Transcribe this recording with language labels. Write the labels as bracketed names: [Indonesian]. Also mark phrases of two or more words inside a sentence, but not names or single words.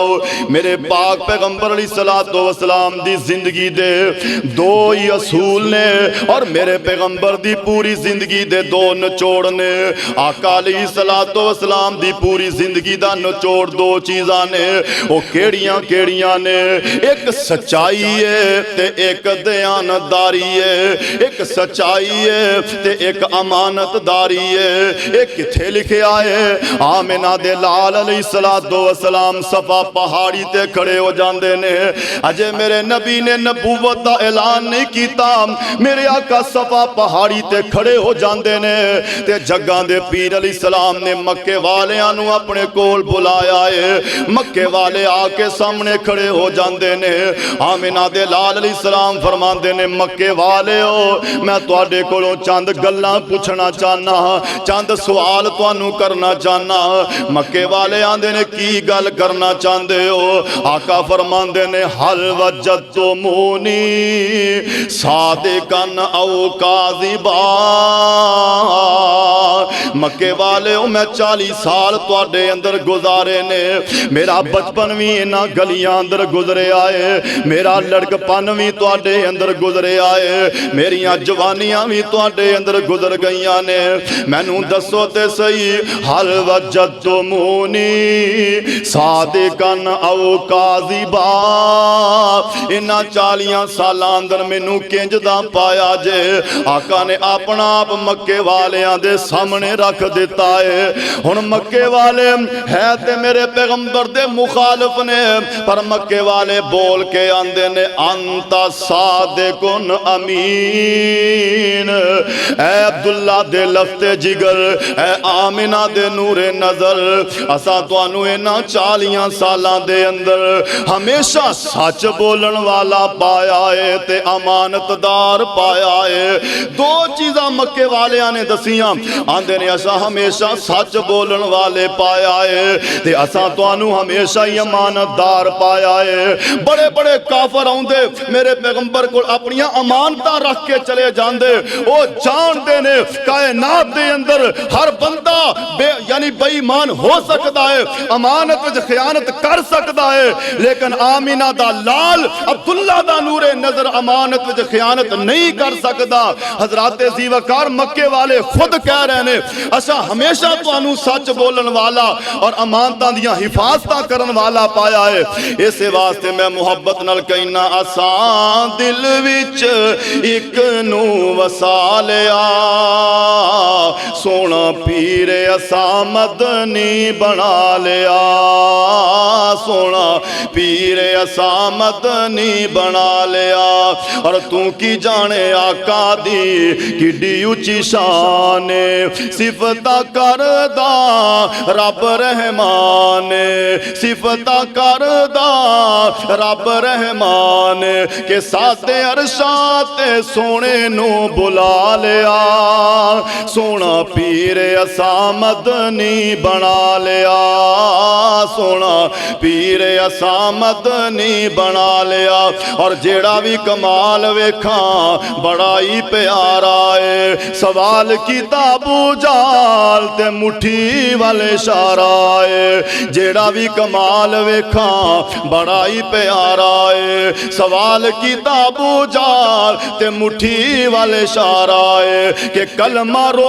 [Punjabi] میرے پاک پیغمبر [Arabic] علیہ السلام [Punjabi] دی زندگی دے دو ہی اصول نے اور اور میرے پیغمبر دی پوری زندگی دے دو نچوڑ نے، آقا [Arabic] علیہ السلام [Punjabi] دی پوری زندگی دا نچوڑ دو چیزاں نے، وہ کیڑیاں نے، ایک سچائی ہے تے ایک دیانتداری ہے، ایک سچائی ہے تے ایک امانت داری ہے۔ ایک کتھے لکھے آئے آمنہ دے لال [Arabic] علیہ السلام [Punjabi] صفا پہاڑی تے کھڑے ہو جاندے نے، اجے میرے نبی نے نبوت دا اعلان نہیں کیتا، میرے آقا صفا پہاڑی تے کھڑے ہو جاندے نے تے جگاں دے پیر [Arabic] علیہ السلام [Punjabi] نے مکے والیاں نو اپنے کول بلایا ہے، مکے والے آ کے سامنے کھڑے ہو جاندے نے۔ آمنہ دے لال [Arabic] علیہ السلام [Punjabi] فرماندے نے مکے والے ہو، میں تواڈے کولوں چند گلاں پوچھنا چاہنا، چند سوال تانوں کرنا چاہنا۔ مکے والے آندے نے کی گل کرنا چاہندے ہو؟ آقا فرماندے نے [Arabic] حل وجدتمونی صادقاً او کاذبا، [Punjabi] مکے والے ہو میں 40 سال تواڈے اندر گزارے نے، میرا بچپن بھی انہاں گلیاں اندر گزرے آئے، میرا لڑکپن بھی تواڈے اندر گزرے آئے، میریاں جوانیاں بھی تواڈے اندر گزر گئیاں نے، مینوں دسو تے صحیح [Arabic] حل وجدتمونی صادقاً او کاذبا، [Punjabi] انہاں 40 سالاں اندر مینوں کنج دا پایا جے؟ آقا نے اپنا آپ مکے والیاں دے سامنے رکھ دیتا ہے۔ ہن مکے والے ہے تے میرے پیغمبر دے مخالف نے، پر مکے والے بول کے آندے نے [Arabic] انت صادقن امین، [Punjabi] اے عبداللہ دے لفت جگر، اے آمنہ دے نور نظر، اسا تانوں انہاں 40 سالاں دے اندر ہمیشہ سچ بولن والا پایا ہے تے امانت دار پایا ہے۔ دو چیزاں مکے والیاں نے دسیاں، آندے نے اسا ہمیشہ سچ بولن والے پایا ہے تے اسا تانوں ہمیشہ ہی امانت دار پایا ہے۔ بڑے بڑے کافر آندے میرے پیغمبر کو اپنی امانتاں رکھ کے چلے جاندے، او جان دے نے کائنات دے اندر ہر بندہ یعنی بے ایمان ہو سکتا ہے، امانت وچ خیانت کر سکتا ہے، لیکن آمنہ دا لال عبداللہ دا نور نظر امانت وچ خیانت نہیں کر سکتا۔ حضرات ذی وقار مکے والے خود کہہ رہے نے اسا ہمیشہ تانوں سچ بولن والا اور امانتاں دیاں حفاظتاں کرن والا پایا ہے۔ اس واسطے میں محبت نال کہنا اساں دل وچ ایک نو وسا لیا، سونا پیر اساں مدنی بنا لیا، سونا پیر اساں مدنی بنا لیا، اور تو کی جانے آقا دی کڈی اونچی شان، صفتاں کردا رب رحمان، صفتاں کردا رب رحمان، کہ سات عرشاں تے سونے نو بلا لیا، سونا پیر اساں مدنی بنا لیا، سونا پیر اساں مدنی بنا لیا۔ اور جیڑا بھی کمال ویکھاں بڑا ہی پیارا ہے، سوال کتاب جال تے مٹھی والے اشارہ ہے، جیڑا بھی کمال ویکھاں بڑا ہی پیارا ہے، سوال کتاب جال تے مٹھی والے اشارہ ہے، کہ کلمہ